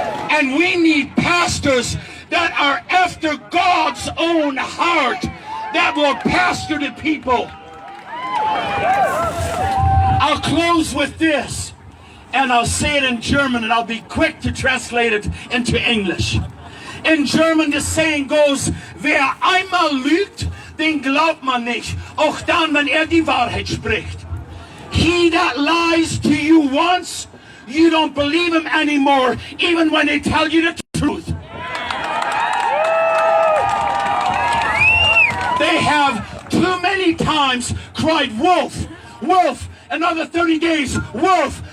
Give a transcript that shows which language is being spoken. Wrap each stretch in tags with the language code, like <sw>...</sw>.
<en>And we need pastors that are after God's own heart, that will pastor the people. I'll close with this, and I'll say it in German, and I'll be quick to translate it into English. In German, the saying goes,</en> <de>wer einmal lügt, den glaubt man nicht, auch dann, wenn die Wahrheit spricht.</de> <en>He that lies to you once, you don't believe him anymore, even when they tell you the truth. They have too many times cried, wolf, wolf, another 30 days, wolf.</en>